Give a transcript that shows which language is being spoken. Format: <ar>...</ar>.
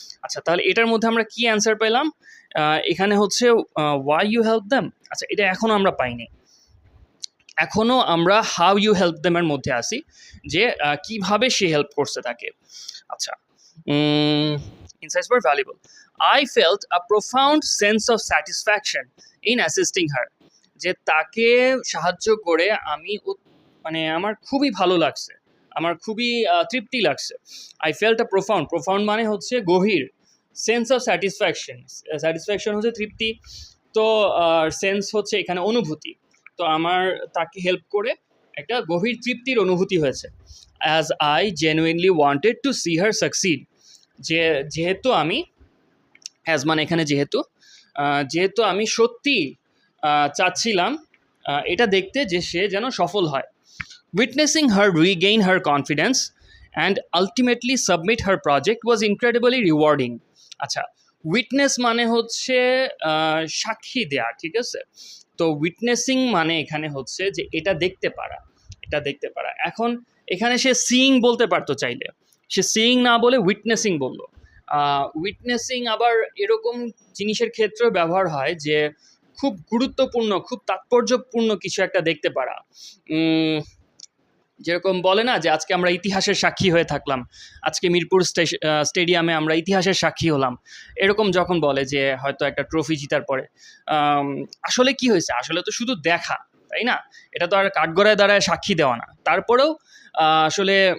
<bn>আচ্ছা, তাহলে এটার মধ্যে আমরা কি অ্যান্সার পেলাম? এখানে হচ্ছে</bn> <en>why you help them,</en> <bn>আচ্ছা এটা এখনও আমরা পাইনি, এখনও আমরা</bn> <en>how you help দেমের</en> <bn>মধ্যে আসি, যে কিভাবে সে হেল্প করছে তাকে।</bn> <en>আচ্ছা, insights were valuable. I felt a profound sense of satisfaction in assisting her,</en> <bn>যে তাকে সাহায্য করে আমি মানে আমার খুবই ভালো লাগছে, আমার খুবই তৃপ্তি লাগছে।</bn> <en>I felt a profound</en> <bn>মানে হচ্ছে গভীর,</bn> <en>sense of satisfaction</en> <bn>হচ্ছে তৃপ্তি, তো সেন্স হচ্ছে এখানে অনুভূতি, তো আমার তাকে হেল্প করে একটা গভীর তৃপ্তির অনুভূতি হয়েছে।</bn> <en>As I genuinely wanted to see her succeed,</en> <bn>যেহেতু আমি অ্যাজ মানে এখানে যেহেতু আমি সত্যি চাচ্ছিলাম এটা দেখতে যে সে যেন সফল হয়।</bn> <en>Witnessing her regain her confidence and ultimately submit her project was incredibly rewarding.</en> <bn>আচ্ছা, উইটনেস মানে হচ্ছে সাক্ষী দেয়া, ঠিক আছে, তো উইটনেসিং মানে এখানে হচ্ছে যে এটা দেখতে পারা। এখন এখানে সে সিইং বলতে পারতো চাইলে, সে সিইং না বলে উইটনেসিং বললো। উইটনেসিং আবার এরকম জিনিসের ক্ষেত্রে ব্যবহার হয় যে খুব গুরুত্বপূর্ণ, খুব তাৎপর্যপূর্ণ কিছু একটা দেখতে পারা, যেরকম বলে না যে আজকে আমরা ইতিহাসের সাক্ষী হয়ে থাকলাম, আজকে মিরপুর স্টেডিয়ামে আমরা ইতিহাসের সাক্ষী হলাম, এরকম যখন বলে যে হয়তো একটা ট্রফি জিতার পরে আসলে কি হয়েছে, আসলে তো শুধু দেখা, তাই না, এটা তো আর কাঠগড়ায় দাঁড়ায় সাক্ষী দেওয়া না, তারপরেও আসলে</bn>